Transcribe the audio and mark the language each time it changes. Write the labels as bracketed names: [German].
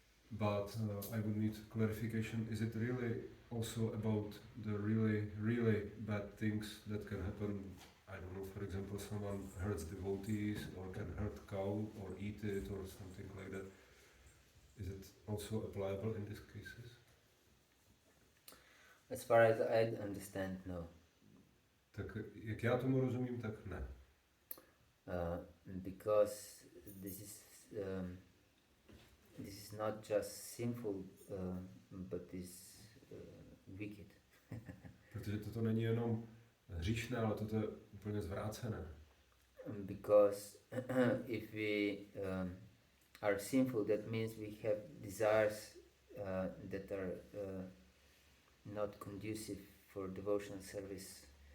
[English] But I would need clarification: is it really also about the really bad things that can happen? I don't know, for example, someone hurts devotees or can hurt cow or eat it or something like that. Is it also applicable in these cases? As far as I understand, no. [Czech] Tak jak já tomu rozumím, tak ne. [English] Because this is not just sinful, but is wicked. [Czech] Protože toto není jenom hříšné, ale toto je úplně zvrácené. [English] Because if we are sinful, that means we have desires that are not conducive for devotional service.